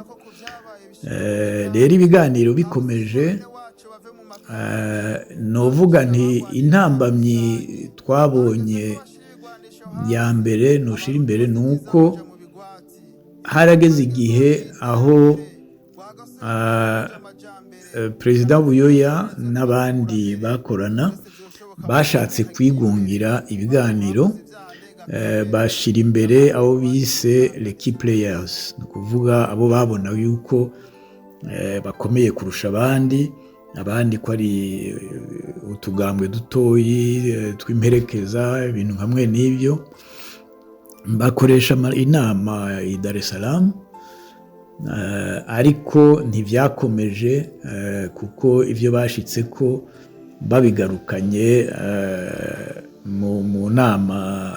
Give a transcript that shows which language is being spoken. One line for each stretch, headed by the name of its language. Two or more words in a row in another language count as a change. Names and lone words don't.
Rundi: Rero ibiganiro bikomeje, novuga nti intambamyi twabonye ya mbere noshira imbere nuko harageze igihe aho Perezida Buyoya n'abandi bakorana bashatse kwigungira ibiganiro, bashira imbere abo bise les
English: key players,
Rundi: ni ukuvuga abo babona yuko bakomeye kurusha abandi ko ari utugambwe dutoyi tw'imperekeza, ibintu hamwe n'ibyo. Bakoresha inama i Dar es Salaam, ariko ntibyakomeje, kuko ivyo bashitse ko babigarukanye mu nama